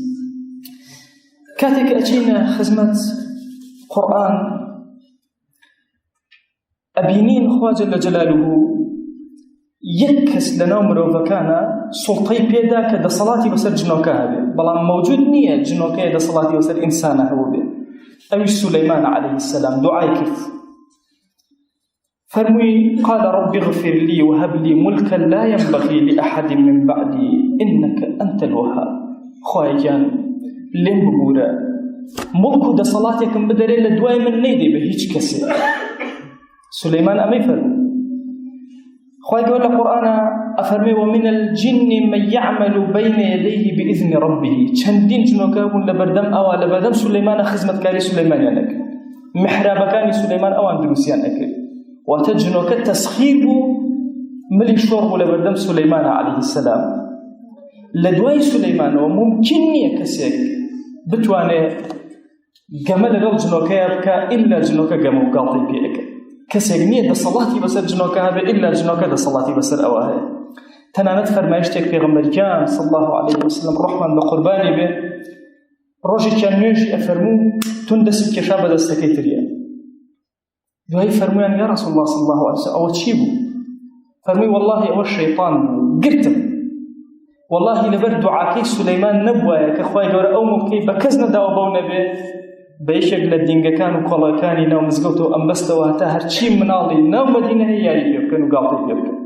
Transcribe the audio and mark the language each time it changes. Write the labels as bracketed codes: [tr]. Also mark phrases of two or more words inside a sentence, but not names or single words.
[ckb] کاتێک ئەچینە خزمەت قورئان ئەبینین خوا جەل جەلالوهو یەک کەس لە ناو مرۆڤەکانە سوڵتەی پێدا کە دەسەڵاتی بەسەر جنۆکە هەبێ، بەڵام مەوجود نییە جنۆکەیە دەسەڵاتی بەسەر ئینسانە هەبوو بێ. ئەویش سولەیمان [ar] عەلەیهی السەلام [ckb] دوعای کرد، فەرمووی [ar] قال رب اغفر لي وهب لي ملكا لا ينبغي لأحد من بعدي إنك أنت الوهاب. [ckb] خوای گیان لێم ببوورە مڵک و دەسەڵاتێکم بدەرێ لە دوای من نەیدەی بە هیچ کەسێ. سولەیمان ئەمەی فەرموو. خوای گەورە لە قورئانە ئەفەرمێ [ar] ومن الجن من يعمل بين يديه بإذن ربه. [ckb] چەندین جنۆکە بوون لە بەردەم ئەوە، لە بەردەم سولەیمانە خزمەتکاری سولەیمانیان ئەکرد، محرابەکانی سولەیمان ئەوان دروستیان ئەکرد. واتە جنۆکە تەسخیر بوو، ملی شۆڕ بوو لە بەردەم سولەیمانە [ar] عەلەیهی السەلام. [ckb] لە دوای سولەیمانەوە ممکن نییە کەسێک بتوانێت گەمە لەگەڵ جنۆکەیە بکە ئیلا جنۆکە گەمە و گاڵتەی پێ ئەکە. کەسێک نییە دەسەڵاتی بەسەر جنۆکە هەبێ ئیلا جنۆکە دەسەڵاتی بەسەر ئەوە هەیە. تەنانەت فەرمایشتێک پێغەمبەریان [ar] صلی الله علیه وسلم [ckb] ڕحمان بە قوربانی بێ ڕۆژێکیان نوێژی ئەفەرموو تون دەستی کێشا بە دەستەکەی تریە. دوایی فەرموویان [ar] یا رسول الله صلی الله عليه وسلم [ckb] ئەوە چی بوو؟ فەرمووی والله ئەوە شەیطان بوو، گرتم. والله لەبەر دوعاکەی سولەیمان نەبوایە کە خوای گەورە ئەو موکەی بە کەس نەداوە بەو نەبێ بە یەکێک لە دینگەکان و کۆڵەکانی ناو مزگەوتەوە ئەم بەستەوە هەتا هەرچی مناڵی ناو مەدینە هەیە یاری پێ بکەن و گاڵتەی پێ بکەن.